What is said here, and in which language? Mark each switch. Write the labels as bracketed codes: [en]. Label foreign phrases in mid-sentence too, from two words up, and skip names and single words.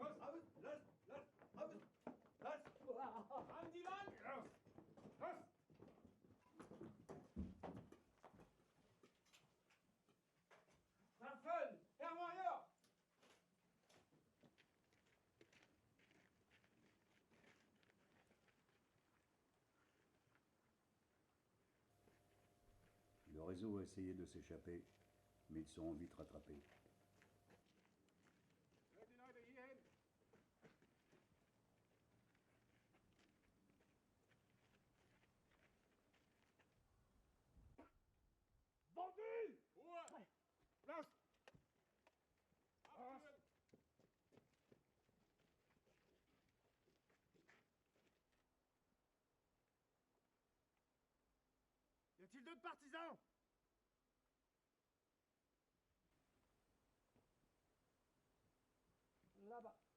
[de] Raus, lass, lass, lass. An die Wand! Raus, raus. Waffen! Herr Major! [fr] Le réseau a essayé de s'échapper, mais ils seront vite rattrapés. [de] Hört die Leute hier hin! [fr] Vendu. [de] Ruhe! Lass. Abführen! [fr] Y a-t-il d'autres partisans? Là-bas.